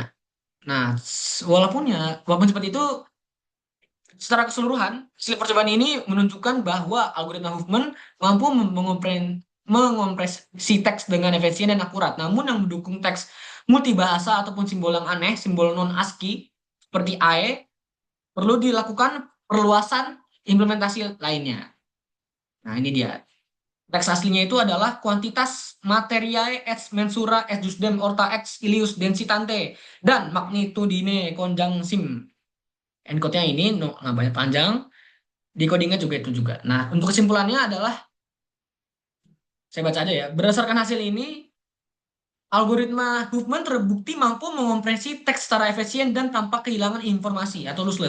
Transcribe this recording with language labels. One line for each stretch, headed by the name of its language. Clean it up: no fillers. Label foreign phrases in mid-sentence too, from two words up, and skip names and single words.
Indonesian: Nah, walaupun seperti itu, secara keseluruhan, hasil percobaan ini menunjukkan bahwa algoritma Huffman mampu mengompresi teks dengan efisien dan akurat. Namun yang mendukung teks multibahasa ataupun simbol yang aneh, simbol non-ASCII seperti AE, perlu dilakukan perluasan implementasi lainnya. Nah, ini dia. Teks aslinya itu adalah
Latin: kuantitas materiae et mensura et jusdem orta ex ilius densitante
Indonesian: dan
Latin: magnitudine conjunctim.
Indonesian: Encode-nya ini banyak panjang, decodingnya juga itu juga. Nah, untuk kesimpulannya adalah saya baca aja ya. Berdasarkan hasil ini, algoritma Huffman terbukti mampu mengompresi teks secara efisien dan tanpa kehilangan informasi atau lossless.